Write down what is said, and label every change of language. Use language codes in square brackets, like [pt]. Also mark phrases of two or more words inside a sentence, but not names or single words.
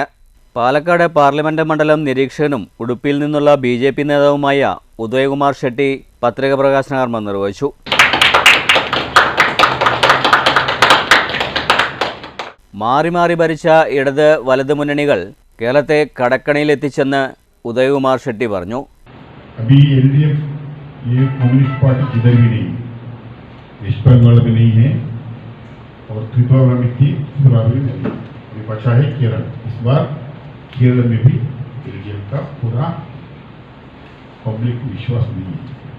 [ml] പാലക്കാട് പാർലമെന്റ് മണ്ഡലം നിരീക്ഷകനും ഉടുപ്പിയിൽ നിന്നുള്ള BJP നേതാവുമായ ഉദയകുമാർ ഷെട്ടി പത്രിക പ്രകാശന കർമ്മം നിർവഹിച്ചു. മാറി മാറി ഭരിച്ച ഇടത് വലത് മുന്നണികൾ കേരളത്തെ കടക്കണിയിലെത്തിച്ചെന്ന് ഉദയകുമാർ ഷെട്ടി പറഞ്ഞു. [hi] अभी LDF ये कम्युनिस्ट पार्टी किधर भी नहीं, वेस्ट बंगाल में नहीं है और त्रिपुरा में थी, त्रिपुरा में नहीं, अभी बचा है केरल. इस बार केरल में भी LDF का पूरा पब्लिक विश्वास नहीं है.